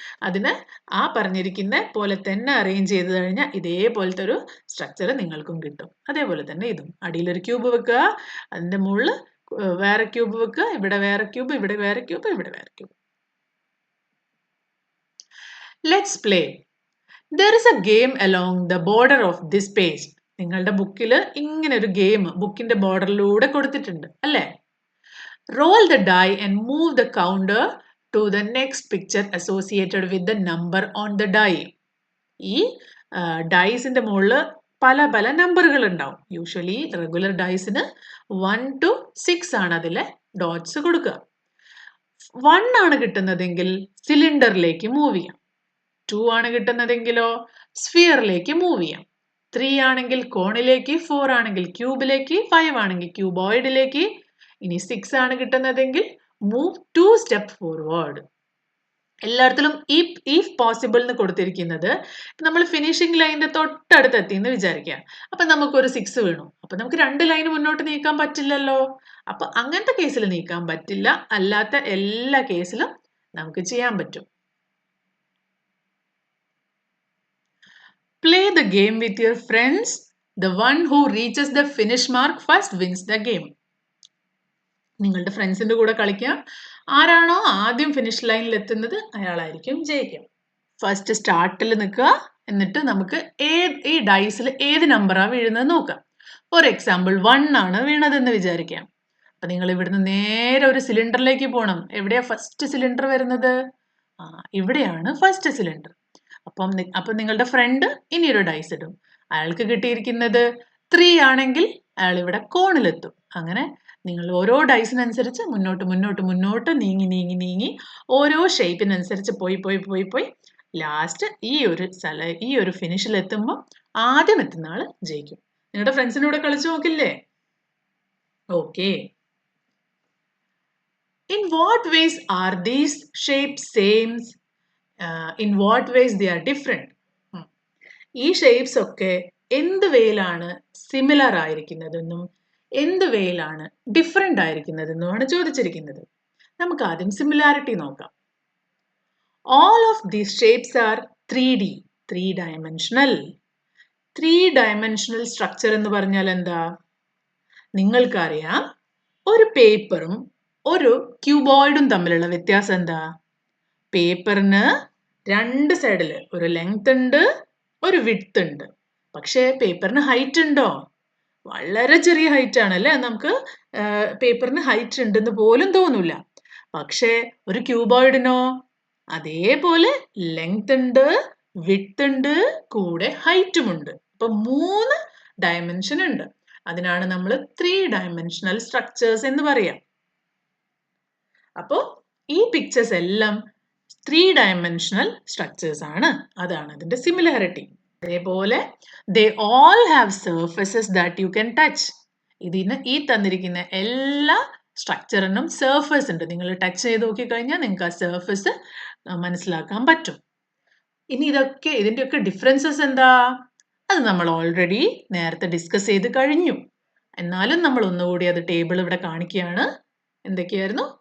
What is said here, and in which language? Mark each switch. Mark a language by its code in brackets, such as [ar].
[ml] അതിന് ആ പറഞ്ഞിരിക്കുന്ന പോലെ തന്നെ അറേഞ്ച് ചെയ്ത് കഴിഞ്ഞാൽ ഇതേപോലത്തെ ഒരു സ്ട്രക്ചർ നിങ്ങൾക്കും കിട്ടും. അതേപോലെ തന്നെ ഇതും അടിയിലൊരു ക്യൂബ് വെക്കുക, അതിന്റെ മുകളിൽ വേറെ ക്യൂബ് വെക്കുക, ഇവിടെ വേറെ ക്യൂബ്, ഇവിടെ വേറെ ക്യൂബ്, ഇവിടെ വേറെ cube. [en] Let's play. There is a game along the border of this page. [ml] നിങ്ങളുടെ ബുക്കിൽ ഇങ്ങനെ ഒരു ഗെയിം ബുക്കിന്റെ ബോർഡറിലൂടെ കൊടുത്തിട്ടുണ്ട് അല്ലേ? [en] Roll the die and move the counter to the next picture associated with the number on the die. [ml] ഈ ഡൈസിന്റെ മുകളിൽ പല പല നമ്പറുകൾ ഉണ്ടാവും. യൂഷ്വലി റെഗുലർ ഡൈസിന് 1 to 6 ആണ് അതിലെ ഡോട്ട്സ് കൊടുക്കുക. 1 ആണ് കിട്ടുന്നതെങ്കിൽ സിലിണ്ടറിലേക്ക് മൂവ് ചെയ്യാം. 2 ആണ് കിട്ടുന്നതെങ്കിലോ സ്ഫിയറിലേക്ക് മൂവ് ചെയ്യാം. 3 ആണെങ്കിൽ കോണിലേക്ക്, 4 ആണെങ്കിൽ ക്യൂബിലേക്ക്, 5 ആണെങ്കിൽ ക്യൂബോയിഡിലേക്ക്. ഇനി 6 ആണ് കിട്ടുന്നതെങ്കിൽ move 2 step forward. എല്ലായിടത്തിലും if possible എന്ന് കൊടുത്തിരിക്കുന്നത് നമ്മൾ ഫിനിഷിംഗ് ലൈനിന്റെ തൊട്ടടുത്ത് എത്തി എന്ന് വിചാരിക്കുക. അപ്പൊ നമുക്കൊരു 6 വീണു. അപ്പൊ നമുക്ക് 2 ലൈൻ മുന്നോട്ട് നീക്കാൻ പറ്റില്ലല്ലോ. അപ്പൊ അങ്ങനത്തെ കേസിൽ നീക്കാൻ പറ്റില്ല. അല്ലാത്ത എല്ലാ കേസിലും നമുക്ക് ചെയ്യാൻ പറ്റും. [en] Play the game with your friends. The one who reaches the finish mark first wins the game. [ml] നിങ്ങളുടെ ഫ്രണ്ട്സിന്റെ കൂടെ കളിക്കാം. ആരാണോ ആദ്യം ഫിനിഷ് ലൈനിൽ എത്തുന്നത് അയാളായിരിക്കും ജയിക്കുക. ഫസ്റ്റ് സ്റ്റാർട്ടിൽ നിൽക്കുക, എന്നിട്ട് നമുക്ക് ഈ ഡൈസിൽ ഏത് നമ്പറാണ് വീഴുന്നത് നോക്കാം. ഫോർ എക്സാമ്പിൾ 1 ആണ് വീണതെന്ന് വിചാരിക്കാം. അപ്പൊ നിങ്ങൾ ഇവിടുന്ന് നേരെ ഒരു സിലിണ്ടറിലേക്ക് പോകണം. എവിടെയാ ഫസ്റ്റ് സിലിണ്ടർ വരുന്നത്? ഇവിടെയാണ് ഫസ്റ്റ് സിലിണ്ടർ. അപ്പം നിങ്ങളുടെ ഫ്രണ്ട് ഇനിയൊരു ഡൈസ് ഇടും. അയാൾക്ക് കിട്ടിയിരിക്കുന്നത് 3 ആണെങ്കിൽ അയാൾ ഇവിടെ കോണിലെത്തും. അങ്ങനെ നിങ്ങൾ ഓരോ ഡൈസിനനുസരിച്ച് മുന്നോട്ട് നീങ്ങി ഓരോ ഷേപ്പിനനുസരിച്ച് പോയി ലാസ്റ്റ് ഈ ഒരു ഫിനിഷിൽ എത്തുമ്പോൾ ആദ്യം എത്തുന്ന ആള് ജയിക്കും. നിങ്ങളുടെ ഫ്രണ്ട്സിന്റെ കൂടെ കളിച്ചു നോക്കില്ലേ? Okay. [en] In what ways are these shapes same? In what ways they are different? [ml] ഈ ഷേപ്സ് ഒക്കെ എന്ത് വേയിലാണ് സിമിലർ ആയിരിക്കുന്നതെന്നും എന്ത് വേയിലാണ് ഡിഫറെന്റ് ആയിരിക്കുന്നതെന്നുമാണ് ചോദിച്ചിരിക്കുന്നത്. നമുക്ക് ആദ്യം സിമിലാരിറ്റി നോക്കാം. [en] All of these shapes are 3D, 3-dimensional. [ml] 3-dimensional structure എന്ന് പറഞ്ഞാൽ എന്താ? നിങ്ങൾക്കറിയാം, ഒരു പേപ്പറും ഒരു ക്യൂബോയിഡും തമ്മിലുള്ള വ്യത്യാസം എന്താ? പേപ്പറിന് രണ്ട് സൈഡിൽ ഒരു ലെങ്ത് ഉണ്ട്, ഒരു വിഡ്ത്ത് ഉണ്ട്. പക്ഷേ പേപ്പറിന് ഹൈറ്റ് ഉണ്ടോ? വളരെ ചെറിയ ഹൈറ്റ് ആണല്ലേ. നമുക്ക് പേപ്പറിന് ഹൈറ്റ് ഉണ്ടെന്ന് പോലും തോന്നില്ല. പക്ഷേ ഒരു ക്യൂബോയിഡിനോ അതേപോലെ ലെങ്ത് ഉണ്ട്, വിഡ്ത്ത് ഉണ്ട്, കൂടെ ഹൈറ്റും ഉണ്ട്. അപ്പൊ 3 ഡയമെൻഷൻ ഉണ്ട്. അതിനാണ് നമ്മൾ 3-dimensional structures എന്ന് പറയാം. അപ്പോ ഈ പിക്ചേഴ്സ് എല്ലാം 3-dimensional structures ആണ്. അതാണ് അതിന്റെ സിമിലാരിറ്റി. അതേപോലെ [en] they all have surfaces that you can touch. [ml] ഇതിന് ഈ തന്നിരിക്കുന്ന എല്ലാ സ്ട്രക്ചറിനും സർഫസ് ഉണ്ട്. നിങ്ങൾ ടച്ച് ചെയ്ത് നോക്കിക്കഴിഞ്ഞാൽ നിങ്ങൾക്ക് ആ സർഫസ് മനസ്സിലാക്കാൻ പറ്റും. ഇനി ഇതിന്റെയൊക്കെ ഡിഫറൻസസ് എന്താ? അത് നമ്മൾ ഓൾറെഡി നേരത്തെ ഡിസ്കസ് ചെയ്ത് കഴിഞ്ഞു. എന്നാലും നമ്മൾ ഒന്നുകൂടി അത് ടേബിൾ ഇവിടെ കാണിക്കുകയാണ്. എന്തൊക്കെയായിരുന്നു?